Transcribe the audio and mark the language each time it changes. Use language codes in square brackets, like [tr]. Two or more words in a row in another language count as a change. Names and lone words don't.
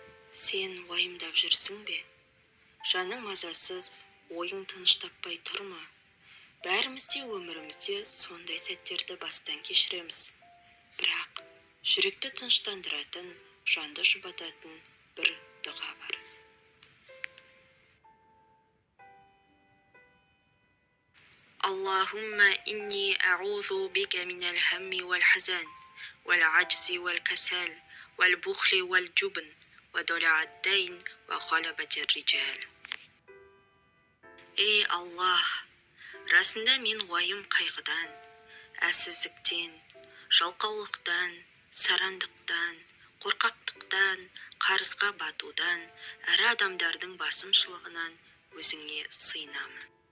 [kk] Сен уайымдап жүрсің бе? Жаның мазасыз, ойың тыныш таппай тұр ма? Бәріміз де өмірімізде сондай сәттерді бастан кешіреміз. Бірақ жүректі тыныштандыратын, жанды жұбататын бір дұға бар. [ar] اللهم إني أعوذ بك من الهم والحزن والعجز والكسل والبخل والجبن وضلع الدين وغلبة الرجال. [kk] Ей Аллах! Расында мен уайым қайғыдан, әлсіздіктен, жалқаулықтан, сарандықтан, қорқақтықтан, қарызға батудан, әрі адамдардың басымшылығынан өзіңе сыйынамын.